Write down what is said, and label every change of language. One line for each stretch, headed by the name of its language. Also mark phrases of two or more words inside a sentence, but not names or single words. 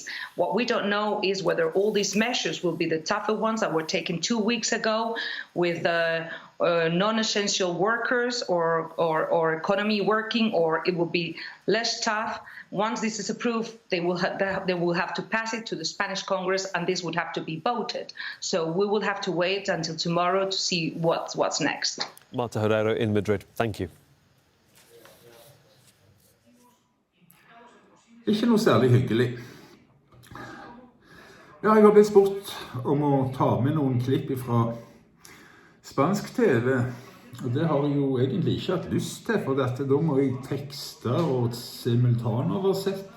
English: What we don't know is whether all these measures will be the tougher ones that were taken 2 weeks ago with non-essential workers or economy working, or it will be less tough. Once this is approved, they will have to pass it to the Spanish Congress, and this would have to be voted. So we will have to wait until tomorrow to see what's next. Marta Herrero in Madrid. Thank you.
Norwegian: Ikke noe særlig hyggelig. Ja, jeg har blitt spurt om å ta med noen klipp fra spansk TV. Og det har jeg jo egentlig ikke hatt lyst til, for da må jeg tekste og simultanoversette.